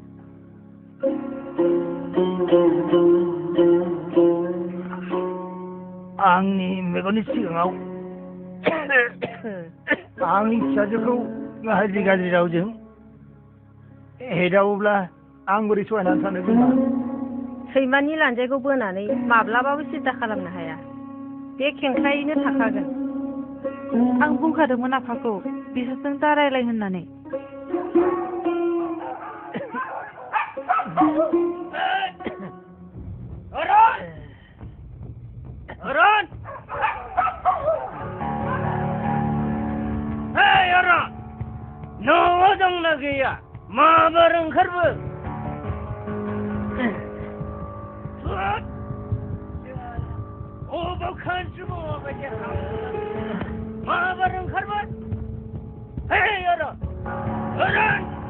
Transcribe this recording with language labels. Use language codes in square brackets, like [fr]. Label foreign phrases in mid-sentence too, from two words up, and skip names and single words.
[brx] आंनि मेगननि सिगाङाव आंनि फिसाजोखौ गाज्रि गाज्रि रावजों हेदावोब्ला आं बोरै सहायनानै थानो बिमा सैमानि लान्जायखौ बोनानै माब्लाबाबो सिद्दा खालामनो हाया बे खेंख्रायैनो थाखागोन आं बुंखादोंमोन आफाखौ बिसोरजों दा रायलाय होननानै Aron! Aron! Hei Aron! Nongol dंना गैया माबार ओंखारबो अबाव खानसि माबाबाय माबार ओंखारबो Hei Aron! Aron!